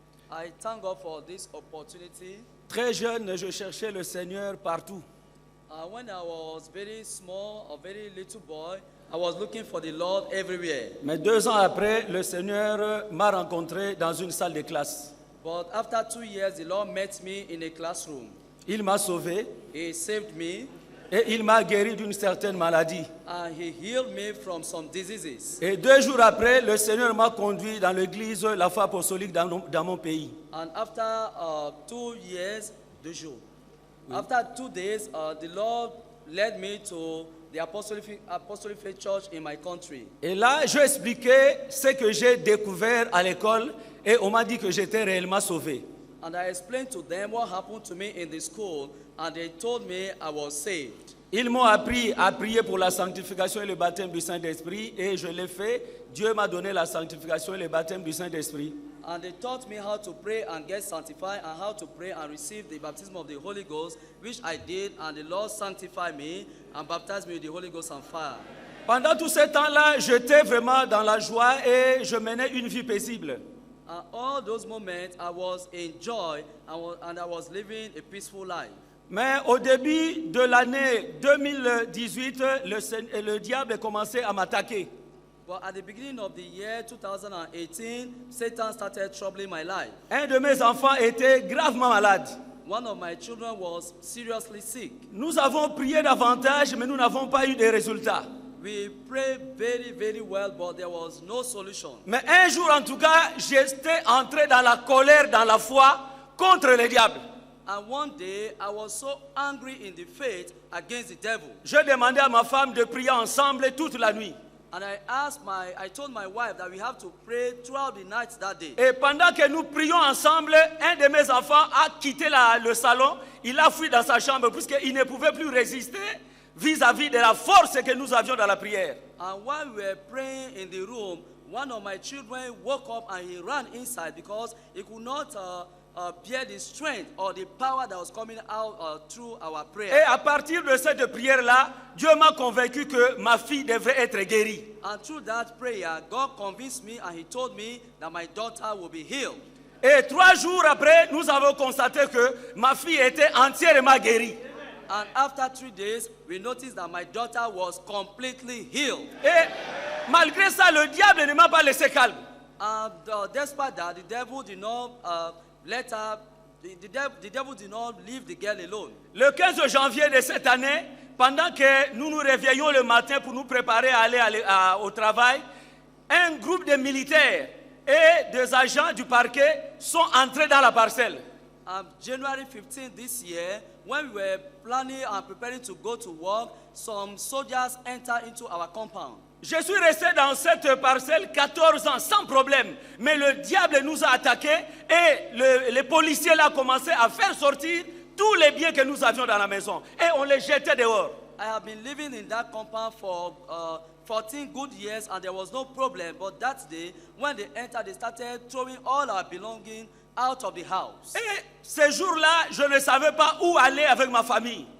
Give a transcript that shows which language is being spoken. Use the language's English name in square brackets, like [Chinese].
[English] I thank God for this opportunity. [French] Très jeune, je cherchais le Seigneur partout. [English] When I was very small, a very little boy, I was looking for the Lord everywhere. [French] Mais 2 ans après, le Seigneur m'a rencontré dans une salle de classe. [English] But after 2 years, the Lord met me in a classroom. [French] Il m'a sauvé [English] He saved me [French] et il m'a guéri d'une certaine maladie. [English] and He healed me from some diseases. [French] Et 2 jours après, le Seigneur m'a conduit dans l'église La Foi Apostolique dans mon pays. [English] And after 2 years, [French] 2 jours. [English] After 2 days, the Lord led me to the Apostolic Faith Church in my country. [French] Et là, je expliquais ce que j'ai découvert à l'école et on m'a dit que j'étais réellement sauvé. [English] And I explained to them what happened to me in the school, and they told me I was saved. [French] Ils m'ont appris à prier pour la sanctification et le baptême du Saint-Esprit et je l'ai fait. Dieu m'a donné la sanctification et le baptême du Saint-Esprit. [English] And they taught me how to pray and get sanctified and how to pray and receive the baptism of the Holy Ghost, which I did, and the Lord sanctified me and baptized me with the Holy Ghost and fire. [French] Pendant tout ce temps-là, j'étais vraiment dans la joie et je menais une vie paisible. [English] All those moments, I was in joy and I was living a peaceful life. [French] Mais au début de l'année 2018, le diable a commencé à m'attaquer. [English] But at the beginning of the year 2018, Satan started troubling my life. [French] Un de mes enfants était gravement malade. [English] One of my children was seriously sick. [French] Nous avons prié davantage, mais nous n'avons pas eu de résultats. [English] We prayed very, very well, but there was no solution. [French] Mais un jour, en tout cas, j'étais entré dans la colère, dans la foi, contre le diable. [English] And one day, I was so angry in the faith against the devil. [French] Je demandais à ma femme de prier ensemble toute la nuit. [English] And I told my wife that we have to pray throughout the night that day. [French] Et pendant que nous prions ensemble, un de mes enfants a quitté le salon. Il a fui dans sa chambre puisqu'il ne pouvait plus résister vis-à-vis de la force que nous avions dans la prière. [English] And while we were praying in the room, one of my children woke up and he ran inside because he could not bear the strength or the power that was coming out through our prayer. [French] Et à partir de cette prière-là, Dieu m'a convaincu que ma fille devrait être guérie. [English] And through that prayer, God convinced me and He told me that my daughter will be healed. [French] Et 3 jours après, nous avons constaté que ma fille était entièrement guérie. [English] And after 3 days, we noticed that my daughter was completely healed. [French] Et malgré ça, le diable ne m'a pas laissé calme. [English] Despite that, the devil did not let her. The devil did not leave the girl alone. [French] Le 15 janvier de cette année, pendant que nous nous réveillons le matin pour nous préparer à aller au travail, un groupe de militaires et des agents du parquet sont entrés dans la parcelle. [English] January 15 this year, when we were planning and preparing to go to work, some soldiers entered into our compound. [French] Je suis resté dans cette parcelle 14 ans sans problème, mais le diable nous a attaqués et les policiers là commencé à faire sortir tous les biens que nous avions dans la maison et on les jetait dehors. [English] I have been living in that compound for 14 good years and there was no problem, but that day when they entered, they started throwing all our belongings out of the house. [French] Et ce jour-là, je ne savais pas où aller avec ma famille.